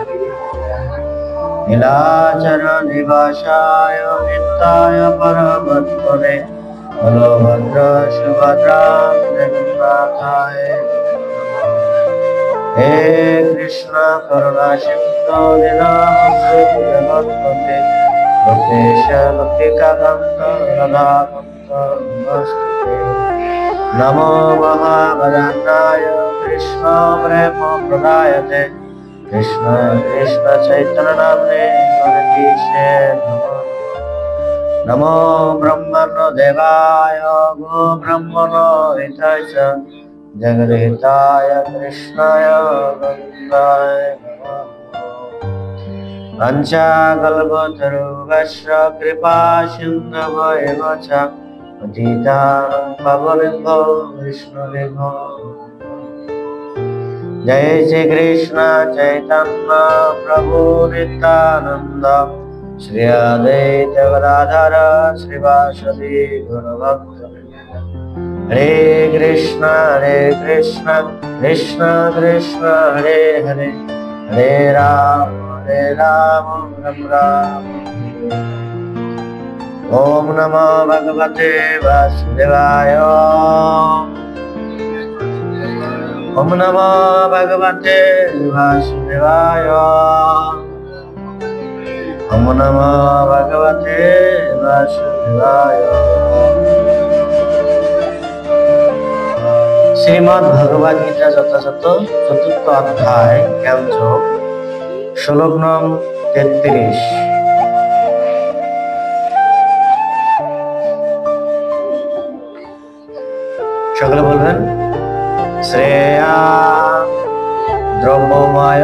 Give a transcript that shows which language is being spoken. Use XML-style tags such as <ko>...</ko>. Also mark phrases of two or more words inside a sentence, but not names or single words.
<sa>नीलाचलनिवासाय नित्याय परमात्मने बलभद्र सुभद्रा जगन्नाथाय हे कृष्ण करुणा सिन्धु दीनबन्धो जगत्पते गोपेश गोपिकान्त राधाकान्त नमोस्तुते। नमो महावदनाय कृष्ण प्रेम प्रदायते कृष्ण कृष्ण चैतन्य नाम्ने गणेशे नमः। नमो ब्रह्मणो देवाय गो ब्रह्मणो हिताय च जगद्हिताय कृष्णाय गोविन्दाय नमः। वंशाकल्पतरुभ्यश्च कृपा सिन्धुभ्येव च पतितानां पावनेभ्यो वैष्णवेभ्यो। जय श्री कृष्ण चैतन्य प्रभु नित्यानंद श्री अद्वैत गदाधर श्रीवासदि गौरभक्त। हरे कृष्ण कृष्ण कृष्ण हरे हरे हरे राम राम राम। ओम नमो भगवते वासुदेवाय। ओम नमो भगवते वासुदेवाय। ओम नमो भगवते वासुदेवाय।</sa> <bn>श्रीमद् भगवद गीता যথাযথ চতুর্থ অধ্যায় জ্ঞানযোগ শ্লোক নং 33। সকলে বলবেন</bn> <sa>শ্রেয়া দ্রব্যময়</sa>